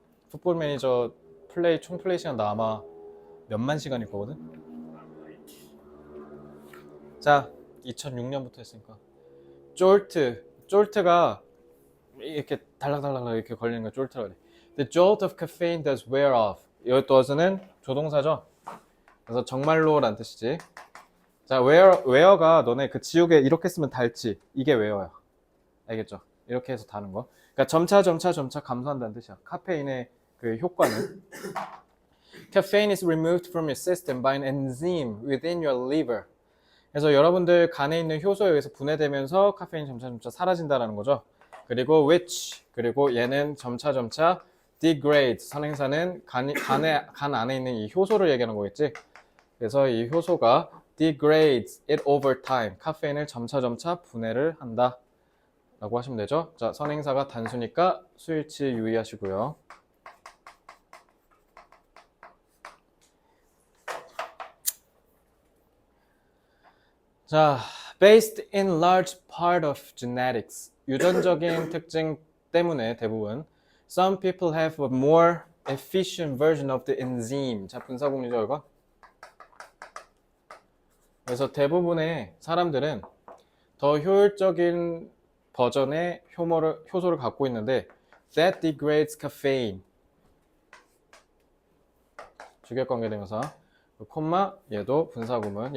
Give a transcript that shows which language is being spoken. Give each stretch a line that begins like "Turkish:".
Korean: 풋볼 매니저 총 플레이 시간 나 아마 몇만 시간일 거거든? 자, 2006년부터 했으니까. 쫄트가 이렇게 달락달락 이렇게 걸리는 거 쫄트라 그래.
English: The jolt of caffeine does wear off.
Korean: 이 does는 조동사죠? 그래서 정말로란 뜻이지. 자, wear가 너네 그 지우개 이렇게 쓰면 닳지. 이게 wear야. 알겠죠? 이렇게 해서 다는 거. 그러니까 점차 감소한다는 뜻이야. 카페인의 그 효과는.
English: Caffeine is removed from your system by an enzyme within your liver.
Korean: 그래서 여러분들 간에 있는 효소에 의해서 분해되면서 카페인이 점차 사라진다는 거죠. 그리고 그리고 얘는 점차 degrades. 선행사는 간 안에 있는 이 효소를 얘기하는 거겠지. 그래서 이 효소가
English: degrades it over time.
Korean: 카페인을 점차 분해를 한다 라고 하시면 되죠. 자, 선행사가 단수니까 수일치 유의하시고요.
English: 자, based in large part of genetics.
Korean: 유전적인 특징 때문에 대부분
English: some people have a more efficient version of the enzyme.
Korean: 자, 분사공유죠, 이거. 그래서 대부분의 사람들은 더 효율적인 버전의 효소를 갖고 있는데
English: that degrades caffeine.
Korean: 주격관계대명사. 콤마 얘도 분사구문.